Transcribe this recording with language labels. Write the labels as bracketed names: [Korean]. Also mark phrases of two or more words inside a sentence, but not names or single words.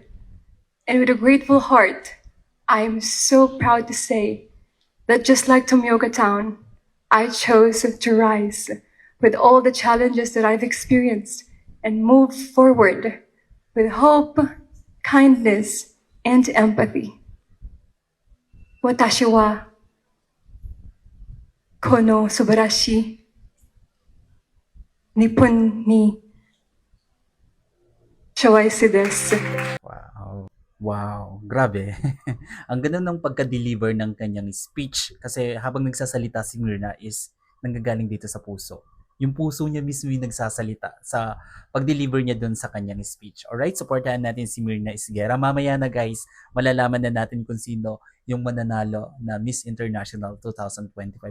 [English] And with a grateful heart, I am so proud to say that just like Tomioka Town, I chose to rise with all the challenges that I've experienced and move forward with hope, kindness, and empathy. [Japanese] 私はこの素晴らしい日本に幸せです. [Filipino] Wow, grabe. Ang ganda ng pagka-deliver ng kanyang speech kasi habang nagsasalita si Myrna is nanggagaling dito sa puso. Yung puso niya mismo yung nagsasalita sa pag-deliver niya doon sa kanyang speech. Alright, supportahan natin si Myrna Esguerra. Mamaya na guys, malalaman na natin kung sino yung mananalo na Miss International 2025.